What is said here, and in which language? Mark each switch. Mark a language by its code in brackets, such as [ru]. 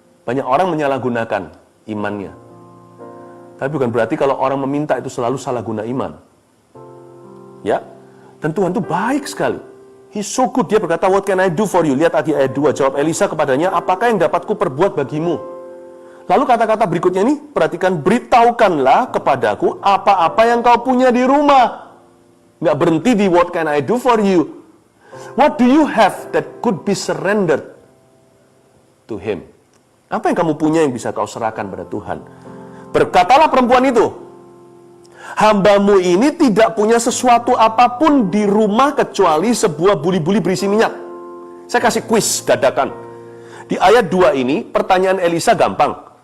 [id] Banyak orang menyalahgunakan imannya. Tapi bukan berarti kalau orang meminta itu selalu salah guna iman. Ya, dan Tuhan itu baik sekali. [en] He's so good. [id] Dia berkata, [en] what can I do for you? [id] Lihat lagi ayat 2. Jawab Elisa kepadanya, apakah yang dapat ku perbuat bagimu? Lalu kata-kata berikutnya ini, perhatikan, beritahukanlah kepadaku apa-apa yang kau punya di rumah. Nggak berhenti di [en] what can I do for you. What do you have that could be surrendered to him? [id] Apa yang kamu punya yang bisa kau serahkan pada Tuhan? Berkatalah perempuan itu, hambamu ini tidak punya sesuatu apapun di rumah kecuali sebuah buli-buli berisi minyak. Saya kasih kuis dadakan. Di ayat 2 ini, pertanyaan Elisa gampang.